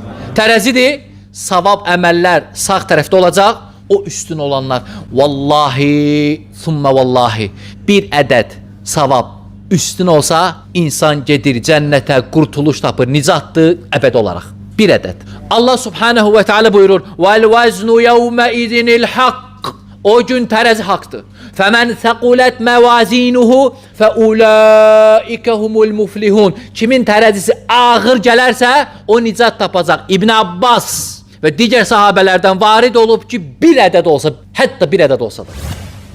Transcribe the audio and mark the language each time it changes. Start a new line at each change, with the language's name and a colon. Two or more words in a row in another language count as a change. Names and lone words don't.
Azerbaijani: Tərəzidir, savab əməllər sağ tərəfdə olacaq, o üstün olanlar.
Arabic: والله ثم والله,
Azerbaijani: bir ədəd savab üstün olsa, insan gedir cənnətə, qurtuluş tapır, nicatdır əbəd olaraq. Bir ədəd. Allah
Arabic: سبحانه وتعالى
Azerbaijani: buyurur,
Arabic: وَالْوَزْنُ يَوْمَئِذٍ الْحَقِّ
Azerbaijani: O gün tərəzi haqdır.
Arabic: فَمَنْ ثَقُلَتْ مَوَازِينُهُ فَأُولَٰئِكَ هُمُ الْمُفْلِحُونَ
Azerbaijani: Kimin tərəzisi ağır gələrsə, o nicat tapacaq. İbn Abbas və digər sahabələrdən varid olub ki, bir ədəd olsa, hətta bir ədəd olsa da.